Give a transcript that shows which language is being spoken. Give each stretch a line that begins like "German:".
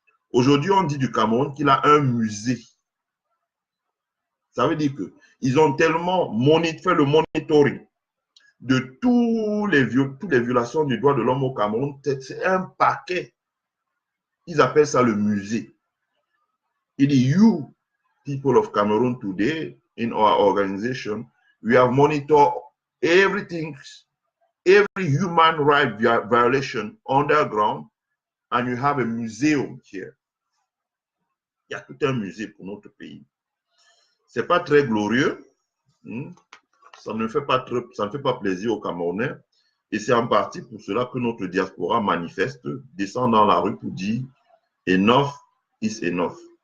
French: Aujourd'hui, on dit du Cameroun qu'il a un musée. Ça veut dire qu'ils ont tellement fait le monitoring de toutes les violations du droit de l'homme au Cameroun. C'est un paquet. Ils appellent ça le musée. Il dit,
English: you, people of Cameroon today, in our organization, we have monitored everything, every human right violation underground, and you have a museum here.
French: Il y a tout un musée pour notre pays. Ce n'est pas très glorieux. Ça ne fait pas plaisir aux Camerounais. Et c'est en partie pour cela que notre diaspora manifeste, descend dans la rue pour dire
English: enough is enough.